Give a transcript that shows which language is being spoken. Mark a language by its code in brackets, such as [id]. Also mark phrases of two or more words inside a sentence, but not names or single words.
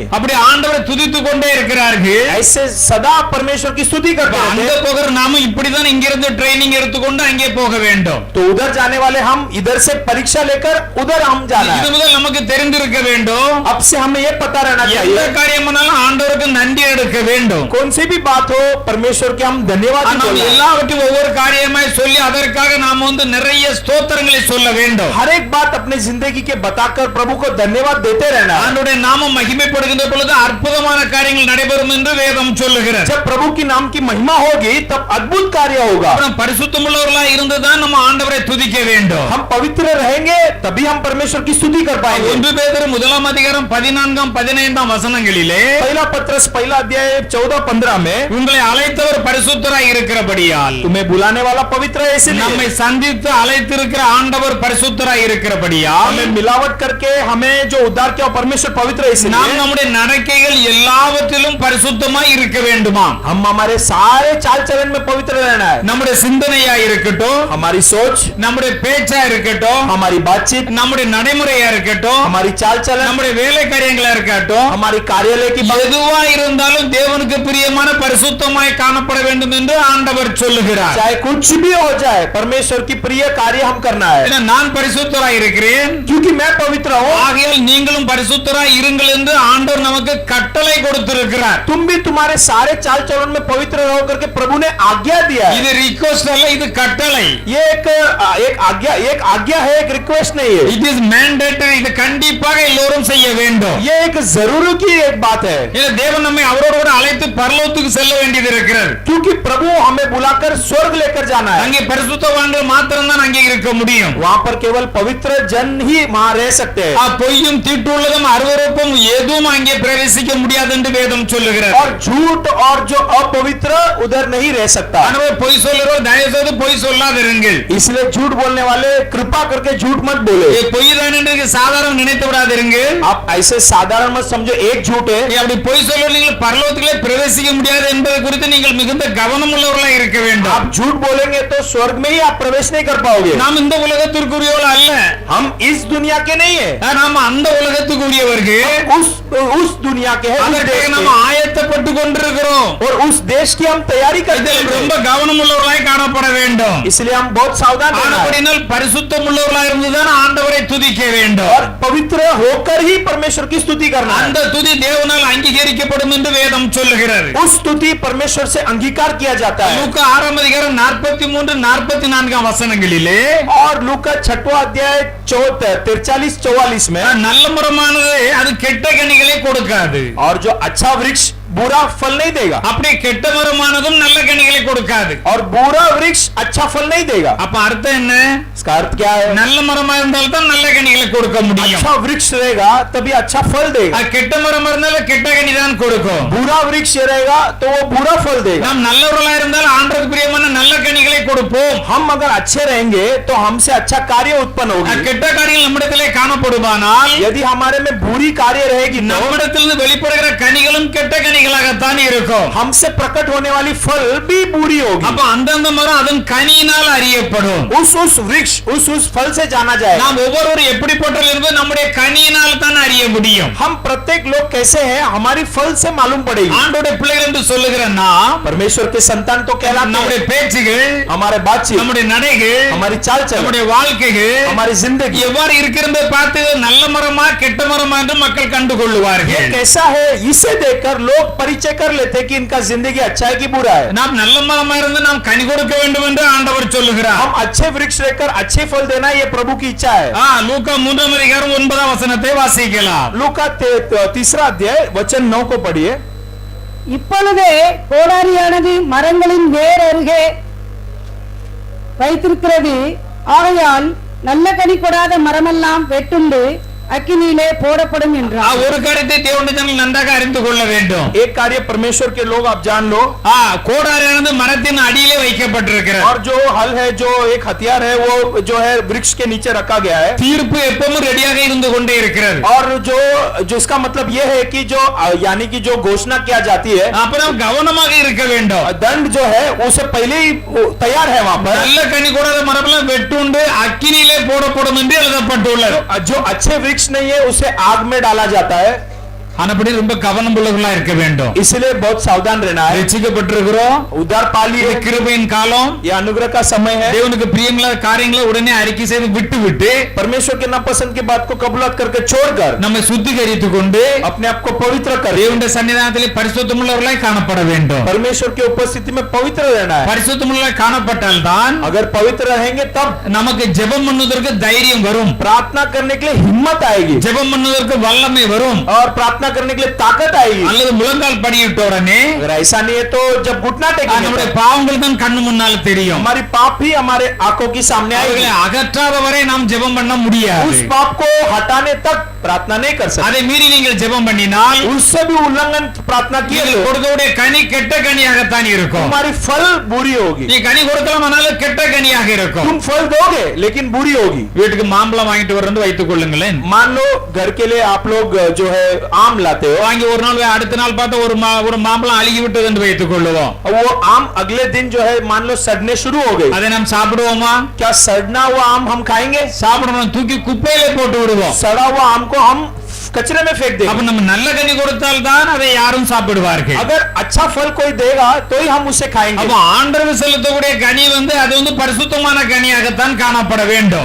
[ta] அப்படி ஆண்டவரை துதித்துக் கொண்டே இருக்கிறார்கள். [hi] ऐसे सदा परमेश्वर की स्तुति करते [ta] அங்க [hi] रहते। [ta] போகிற நாம இப்படிதான் இங்கிருந்து ட்ரைனிங் எடுத்துக்கொண்டு அங்கே போக வேண்டும். [hi] तो उधर जाने वाले हम इधर से परीक्षा लेकर उधर हम जाना [ta] இது [hi] है। [ta] முதல் நமக்கு தெரிந்திருக்க வேண்டும். [hi] अब से हमें यह पता रहना [ta] எந்த [hi] चाहिए [ta] காரியமானாலும் ஆண்டவருக்கு நன்றி எடுக்க வேண்டும். [hi] कौन सी भी बात हो परमेश्वर के हम धन्यवाद [ta] நாம் [hi] बोलना है। [ta] எல்லாவற்றையும் ஒவ்வொரு காரியமாய் சொல்லி அதற்காக நாம் வந்து நிறைய ஸ்தோத்திரங்களை சொல்ல வேண்டும். [hi] हर एक बात अपने जिंदगी के बताकर प्रभु को धन्यवाद देते रहना है। [ta] ஆண்டவருடைய நாமம் மகிமைப்படுகின்ற பொழுது அற்புதமான காரியங்கள் நடைபெறும் என்று வேதம் சொல்லுகிறது. [hi] जब प्रभु की नाम की महिमा होगी तब अद्भुत कार्य होगा। [ta] நாம் பரிசுத்தமுள்ளவர்களாய் இருந்துதான் நம்ம ஆண்டவரை துதிக்க வேண்டும். [hi] हम पवित्र रहेंगे तभी हम परमेश्वर की स्तुति कर पाएंगे। [ta] 1 பேதுரு 1:14-15 வசனங்களிலே [hi] पहला पत्रस पहला अध्याय 14-15 में [ta] உங்களை அழைத்தவர் பரிசுத்தராய் இருக்கிறபடியால், [hi] तुम्हें बुलाने वाला पवित्र है इसलिए, [ta] நம்மை சந்தித்து அழைத்திருக்கிற ஆண்டவர் பரிசுத்தராய் இருக்கிறபடியால், [hi] हमें मिलावट करके हमें जो उद्धार किया परमेश्वर पवित्र है [ta] நாம் [hi] इसलिए [ta] நம்முடைய நடக்கைகள் எல்லாவற்றிலும் பரிசுத்தமாய் இருக்க வேண்டுமா? [hi] हम हमारे सारे चाल चलन में पवित्र रहना है। [ta] நம்முடைய சிந்தனையா இருக்கட்டும், [hi] हमारी सोच, [ta] நம்முடைய பேச்சா இருக்கட்டும், [hi] हमारी बातचीत, [ta] நம்முடைய நடைமுறையா இருக்கட்டும், [hi] हमारी चाल चलन, [ta] நம்முடைய வேலை காரியங்களா இருக்கட்டும், [hi] हमारी कार्यालय की बात, [ta] எதுவா இருந்தாலும் தேவனுக்கு பிரியமான பரிசுத்தமாய் காணப்பட வேண்டும் என்று ஆண்டவர் சொல்லுகிறார். [hi] चाहे कुछ भी हो हो जाए परमेश्वर की प्रिय कार्य हम करना है, [ta] ஏன்னா நான் பரிசுத்தராய் இருக்கிறேன், [hi] क्योंकि मैं पवित्र हूँ। [ta] ஆகையால் நீங்களும் பரிசுத்தராய் இருங்கள் என்று ஆண்டவர் நமக்கு கட்டளை கொடுத்திருக்கிறார். [hi] तुम भी तुम्हारे सारे चाल चलन में पवित्र रहो करके प्रभु ने आज्ञा दिया है। [ta] இது ரிக்வெஸ்ட் அல்ல, இது கட்டளை. [hi] ये एक आज्ञा है, एक रिक्वेस्ट नहीं है। [en] It is mandatory. [ta] இது கண்டிப்பாக எல்லோரும் செய்ய வேண்டும். [hi] ये एक जरूरी की एक बात है, [ta] இல்ல தேவன் நம்மை அவரோடு கூட அழைத்து பரலோகத்துக்கு செல்ல வேண்டியது இருக்கிறது. [hi] क्योंकि प्रभु हमें बुलाकर स्वर्ग लेकर जाना है। [ta] அங்கே பரிசுத்தவான்கள் மாத்திரம் தான் அங்கே இருக்க முடியும். [hi] वहाँ पर केवल पवित्र जन ही वहाँ रह सकते हैं। [ta] பொய்யும் தீட்டுள்ளதும் அருவருப்பும் எதுவும் அங்கே பிரவேசிக்க முடியாது என்று வேதம் சொல்லுகிறது. [hi] और झूठ और जो अपवित्र उधर नहीं रह सकता। [ta] எனவே பொய் சொல்லுறோம், தயவு செய்து பொய் சொல்லாதிருங்கள். [hi] इसलिए झूठ बोलने वाले कृपा करके झूठ मत बोले। [ta] பொய் தான் என்று சாதாரண நினைத்து விடாதிருங்கள். [hi] आप ऐसे साधारण मत समझो एक झूठ है। [ta] அப்படி பொய் சொல்ல நீங்கள் பரலோகத்திலே பிரவேசிக்க முடியாது என்பது குறித்து நீங்கள் மிகுந்த கவனம் உள்ளவர்களாக இருக்க வேண்டும். [hi] आप झूठ बोलेंगे तो स्वर्ग में ही आप प्रवेश नहीं कर पाओगे। [ta] நாம் இந்த உலகத்திற்குரியவர்கள் அல்ல, [hi] हम इस दुनिया के नहीं है, [ta] நாம் அந்த உலகத்துக்குரியவர்கள். [hi] उस दुनिया के हैं, उस [ta] அதற்கு [hi] देश [ta] நாம் [hi] के। [ta] ஆயத்தப்பட்டு கொண்டிருக்கிறோம். [hi] और उस देश की हम तैयारी करते [ta] இதில் [hi] हैं, [ta] ரொம்ப கவனம் உள்ளவர்களாய் காணப்பட வேண்டும். [hi] इसलिए हम बहुत सावधान रहना है [ta] ஆனபடியால் பரிசுத்தம் உள்ளவர்களாய் இருந்துதான் ஆண்டவரை துதிக்க வேண்டும். [hi] और पवित्र होकर ही परमेश्वर की स्तुति करना है। [ta] அந்த துதி தேவனால் அங்கீகரிக்கப்படும் என்று வேதம் சொல்லுகிறது. [hi] उस स्तुति परमेश्वर से अंगीकार किया जाता है। [ta] லூக்கா 6 அதிகாரம் 43-44 வசனங்களிலே [hi] और लूका 6वां अध्याय 43-44 में, [ta] நல்ல மரமானது அது கெட்ட கனிகளை கொடுக்காது, [hi] और जो अच्छा वृक्ष बुरा फल नहीं देगा, [ta] அப்படி கெட்ட மரமானதும் நல்ல கனிகளை கொடுக்காது. [hi] और बुरा वृक्ष अच्छा फल नहीं देगा। [ta] அப்ப அர்த்தம் என்ன? [hi] इसका अर्थ क्या है? [ta] நல்ல மரமா இருந்தால் தான் நல்ல கனிகளை கொடுக்க முடியும். [hi] अच्छा वृक्ष रहेगा तभी अच्छा फल देगा। [ta] கெட்ட மரம் இருந்தாலும் கெட்ட கனி தான் கொடுக்கும். [hi] बुरा वृक्ष रहेगा तो वो बुरा फल देगा। [ta] நாம் நல்லவர்களா இருந்தால் ஆண்டவருக்கு பிரியமான நல்ல கனிகளை கொடுப்போம். [hi] हम अगर अच्छे रहेंगे तो हमसे अच्छा कार्य उत्पन्न होगी। [ta] கெட்ட காரியங்கள் நம்மிடத்திலே காணப்படுமானால் [hi] यदि हमारे में बुरी कार्य रहेगी तो [ta] நம்மிடத்திலிருந்து வெளிப்படுகிற கனிகளும் கெட்ட கனிகளாகத்தான் இருக்கும். [hi] हमसे प्रकट होने वाली फल भी बुरी होगी। [ta] அப்ப அந்தந்த மரம் அதன் கனியினால் அறியப்படும். [hi] उस वृक्ष उस फल से जाना जाएगा। [ta] நாம் ஒவ்வொருவரும் எப்படிப்பட்டவர்கள் என்பது நம்முடைய கனியினால் தான் அறிய முடியும். [hi] हम प्रत्येक लोग कैसे हैं हमारी फल से मालूम पड़ेगी। [ta] ஆண்டவருடைய பிள்ளைகள் என்று சொல்லுகிற நாம், [hi] परमेश्वर के संतान तो कहलाते [ta] நம்முடைய [hi] हैं। [ta] பேச்சுகள், [hi] हमारे बातचीत, [ta] நம்முடைய நடைகள், [hi] हमारी चाल चलन, [ta] நம்முடைய வாழ்க்கைகள் [hi] हमारी जिंदगी [ta] எவ்வாறு இருக்கிறது பார்த்து நல்ல மரமா கெட்ட மரமா என்று மக்கள் கண்டு [hi] ये [ta] கொள்ளுவார்கள். [hi] कैसा है, इसे देखकर लोग परिचय कर लेते हैं कि इनका जिंदगी अच्छा है कि बुरा है। [ta] நாம் நல்ல மரமா இருந்து நாம் கனி கொடுக்க வேண்டும் என்று ஆண்டவர் சொல்லுகிறார். [hi] हम अच्छे वृक्ष रहकर अच्छे फल देना ये प्रभु की इच्छा है। [ta] லூக்கா 3 அதிகாரம் 9 வசனத்தை வாசிக்கலாம். [hi] लूका 3 अध्याय वचन 9 को पढ़िए। [ta] இப்பொழுதே கோடாரியானது மரங்களின் வேர் அருகே வைத்திருக்கிறது, ஆகையால் நல்ல கனி கொடாத மரமெல்லாம் வெட்டுண்டு அக்கினியிலே போடப்படும் என்றார். ஒரு காரியத்தை தேவனுடைய ஜனங்கள் நன்றாக அறிந்து கொள்ள வேண்டும். [hi] एक कार्य परमेश्वर के लोग आप जान लो, [ta] கோடாரியானது மரத்தின் அடியிலே வைக்கப்பட்டிருக்கிறது. [hi] और जो हल है, जो एक हथियार है, वो जो है वृक्ष के नीचे रखा गया है। [ta] தீர்ப்பு எப்பவும் ரெடியாக இருந்து கொண்டே இருக்கிறது. [hi] और जो इसका मतलब ये है कि जो यानी कि जो घोषणा किया जाती है, [ta] அப்புறம் கவனமாக இருக்க வேண்டும். [hi] दंड जो है उसे पहले ही तैयार है वहाँ पर। [ta] நல்ல கனி கொடாத மரமெல்லாம் வெட்டுண்டு அக்கினியிலே போடப்படும் என்று எழுதப்பட்டுள்ளது. [hi] जो अच्छे वृक्ष नहीं है उसे आग में डाला जाता है। [ta] ஆனபடி ரொம்ப கவனம் உள்ளவர்களா இருக்க வேண்டும். [hi] इसलिए बहुत सावधान रहना है। [ta] ரட்சிக்கப்பட்டிருக்கிறோம், [hi] उद्धार पा लिए, [ta] இது கிருபையின் காலம், [hi] ये अनुग्रह का समय है। [ta] தேவனுக்கு பிரியமில்லாத காரியங்களை உடனே அறிக்கை செய்து விட்டு [hi] परमेश्वर के नापसंद की बात को कबूलात करके छोड़कर [ta] நம்மை சுத்திகரித்துக் கொண்டு [hi] अपने आप को पवित्र कर [ta] தேவனுடைய சன்னிதானத்திலே பரிசுத்தமுள்ளவர்களாய் காணப்பட வேண்டும். [hi] परमेश्वर की उपस्थिति में पवित्र रहना है। [ta] பரிசுத்தமுள்ளவர்களாய் காணப்பட்டால் தான் [hi] अगर पवित्र रहेंगे तब [ta] நமக்கு ஜெபம் பண்ணுவதற்கு தைரியம் வரும், [hi] प्रार्थना करने के लिए हिम्मत आएगी, [ta] ஜெபம் பண்ணுவதற்கு வல்லமை வரும். [hi] और प्रार्थना करने के लिए ताकत आएगी। [ta] அல்லது முழங்கால் படியிட்ட உடனே [hi] अगर ऐसा नहीं है तो जब घुटना टेकेंगे [ta] நம்முடைய [hi] तो [ta] பாவங்கள் தான் கண்ணு முன்னால் தெரியும். [hi] हमारी पाप ही हमारे आंखों की सामने आएगी। [ta] அவைகளை அகற்றாத வரை நாம் ஜெபம் பண்ண முடியாது. [hi] उस पाप को हटाने तक प्रार्थना नहीं कर सकते। [ta] அதை மீறி நீங்கள் ஜெபம் பண்ணினால் [hi] उससे भी उल्लंघन प्रार्थना किए [ta] நீங்கள் [hi] तो [ta] கொடுக்கக்கூடிய கனி கெட்ட கனியாகத்தான் இருக்கும். [hi] तुम्हारी फल बुरी होगी। [ta] நீ கனி கொடுக்கலாம், ஆனாலும் கெட்ட கனியாக இருக்கும். [hi] तुम फल दोगे लेकिन बुरी होगी। [ta] வீட்டுக்கு மாம்பழம் வாங்கிட்டு வரணும் வைத்துக் கொள்ளுங்களேன். [hi] मान लो घर के लिए आप लोग जो है आम लाते हो, [ta] வாங்கி ஒரு நாள் அடுத்த நாள் பார்த்தா ஒரு மாம்பழம் அழுகி விட்டது என்று வைத்துக் கொள்ளுவோம். [hi] वो आम अगले दिन जो है मान लो सड़ने शुरू हो गई, [ta] அதை நாம் சாப்பிடுவோமா? [hi] क्या सड़ना हुआ आम हम खाएंगे? [ta] சாப்பிடணும், தூக்கி குப்பையில போட்டு விடுவோம். [hi] सड़ा हुआ आम को हम कचरे में फेंक [ta] அப்ப [hi] देंगे। [ta] நம்ம நல்ல கனி கொடுத்தால் தான் அதை யாரும் சாப்பிடுவார்கள். [hi] अगर अच्छा फल कोई देगा तो ही हम उसे खाएंगे। [ta] அப்ப ஆண்டவருக்கு செலுத்தக்கூடிய கனி அது பரிசுத்தமான கனியாகத்தான் காணப்பட வேண்டும்.